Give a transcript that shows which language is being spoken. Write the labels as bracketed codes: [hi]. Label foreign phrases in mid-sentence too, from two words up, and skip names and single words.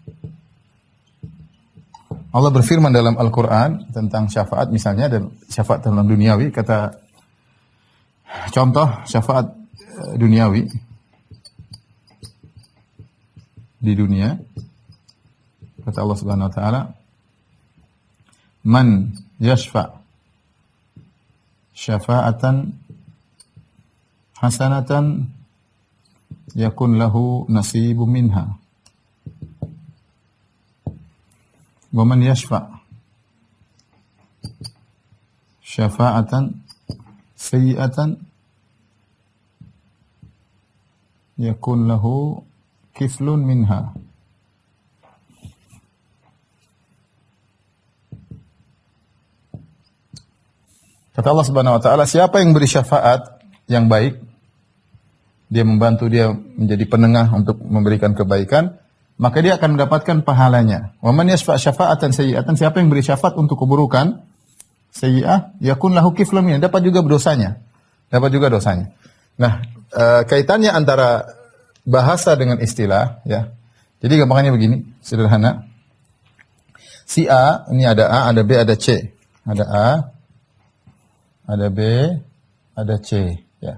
[id] Allah berfirman dalam Al-Quran tentang syafaat, misalnya, dan syafaat dalam duniawi. Contoh syafaat duniawi di dunia, kata Allah [ar] سبحانه وتعالى, من يشفع شفاعة حسنة يكن له نصيب منها. ومن يشفع شفاعة سيئة يكن له كفل منها. [id] Kata Allah [ar] سبحانه وتعالى, [id] siapa yang beri syafaat yang baik, dia membantu, dia menjadi penengah untuk memberikan kebaikan, maka dia akan mendapatkan pahalanya. [ar] ومن يشفع شفاعة سيئة, [id] siapa yang beri syafaat untuk keburukan, [ar] سيئة يكن له كفل منها, [id] dapat juga dosanya. Nah, kaitannya antara bahasa dengan istilah, ya. Jadi gampangannya begini, sederhana. Si A, ini ada A, ada B, ada C. Ada A, ada B, ada C, ya.